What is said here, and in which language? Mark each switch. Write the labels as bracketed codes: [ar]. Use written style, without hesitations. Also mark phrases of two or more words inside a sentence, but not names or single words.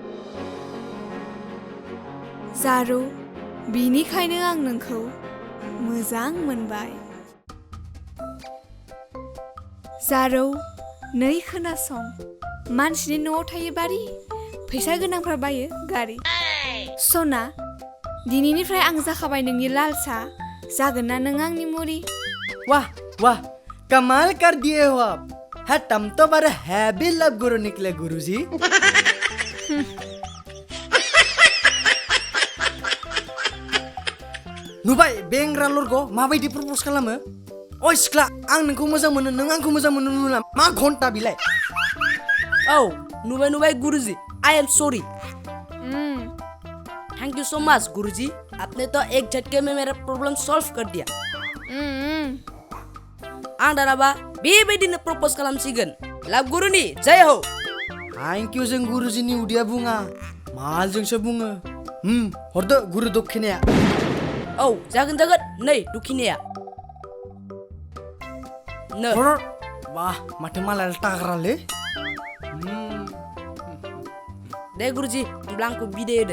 [brx] जारौ बिनिखायनो आं नोंखौ मोजां मोनबाय जारौ नै खोनासं मानसिनि न'आव थायो बारि फैसा गोनांफ्रा बायो गारि सना दिनैनिफ्राय आं जाखाबाय नोंनि लालसा जागोन ना नों आंनि मुरि [hi] वाह वाह कमाल कर दिए हो आप है तुम तो बड़े [en] heavy love [hi] गुरु निकले [brx] गुरुजी नुबाय बेंग्रा लरगो माबायदि प्रप'ज खालामो ओइ सिख्ला आं नोंखौ मोजां मोनो नों आंखौ मोजां मोनो नुला मा घन्टा बिलाय औ नुबाय गुरुजी [en] I am sorry thank you so much [brx] गुरुजी [hi] आपने तो एक झटके में मेरा प्रॉब्लम सॉल्व कर दिया [brx] आं दानाबा बेबायदिनो प्रप'ज खालामसिगोन लाभ गुरुनि जय हो [en] thank you [brx] जों गुरुजीनि उदैया बुङा मालजोंसो बुङो हरदो गुरु दक्षिणाया औ जागोन नै दुखिनाया नो वाह माथो मालाय टाग्रालै दे गुरुजी होमब्ला आंखौ बिदाय होदो